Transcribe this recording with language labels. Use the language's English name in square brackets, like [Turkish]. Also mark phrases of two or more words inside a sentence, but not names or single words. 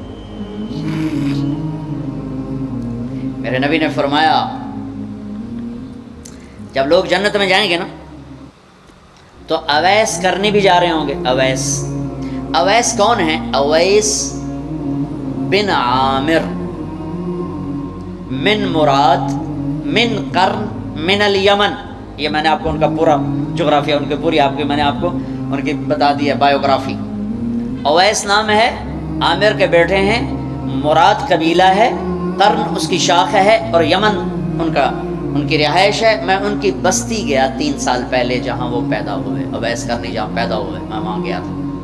[Urdu] میرے نبی نے فرمایا جب لوگ جنت میں جائیں گے نا تو اویس کرنے بھی جا رہے ہوں گے۔ اویس کون ہیں؟ اویس بن عامر [Arabic] من مراد من قرن من الیمن۔ [Urdu] یہ میں نے آپ کو ان کا پورا جغرافیہ، ان کی پوری میں نے آپ کو ان کی بتا دی ہے بایوگرافی۔ اویس نام ہے، عامر کے بیٹے ہیں، مراد قبیلہ ہے، قرن اس کی شاخ ہے، اور یمن ان کی رہائش ہے۔ میں ان کی بستی گیا 3 سال پہلے جہاں وہ پیدا ہوئے، اویس کرنی جہاں پیدا ہوئے، میں وہاں گیا تھا۔